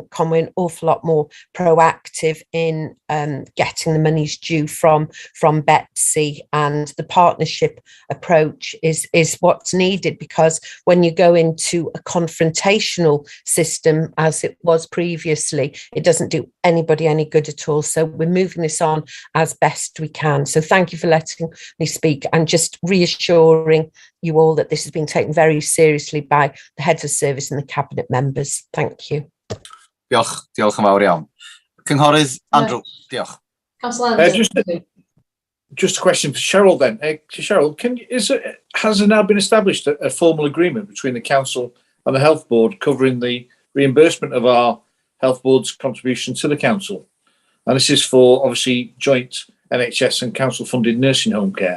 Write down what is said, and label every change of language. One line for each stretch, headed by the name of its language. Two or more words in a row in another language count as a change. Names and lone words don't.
English: Conway an awful lot more proactive in getting the monies due from Betsy, and the partnership approach is what's needed, because when you go into a confrontational system as it was previously, it doesn't do anybody any good at all. So we're moving this on as best we can. So thank you for letting me speak, and just reassuring you all that this has been taken very seriously by the heads of service and the Cabinet members. Thank you.
Welsh: Diolch yn fawr iawn. Cynghorydd Andrew, diolch.
English: Just a question for Cheryl then. Cheryl, has there now been established a formal agreement between the Council and the Health Board covering the reimbursement of our Health Board's contribution to the Council? And this is for, obviously, joint NHS and Council-funded nursing home care.